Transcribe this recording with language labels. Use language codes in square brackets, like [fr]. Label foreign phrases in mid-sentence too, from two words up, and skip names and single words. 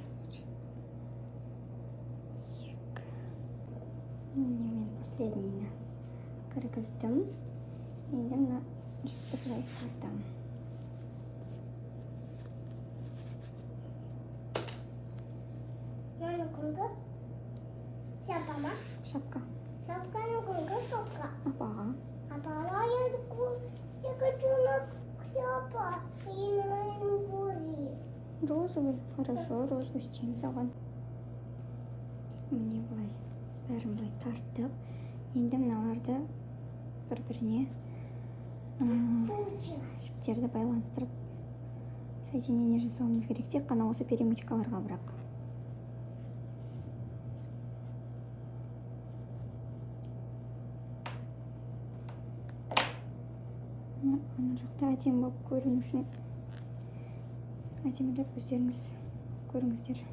[kk] Мен последнийні кіргіздім. Енді мына жіпті былай қостам. [ru] Мама, кунга. Шапка, ма? Шапка. Шапка, ну кунга, шапка. [kk] Апаға. [ru] А папа, я хочу на шляпа и на бури. Розовый. Хорошо, [kk] розовый істейміз саған. Міне былай. Бәрін былай тарттық. Енді мыналарды бір-біріне [ru] Получилось. [kk] жіптерді байланыстырып соединение жасауымыз керек. Тек қана осы перемычкаларға бірақ. Ана жақта әдемі болып көріну үшін әдемілеп өздеріңіз көріңіздер.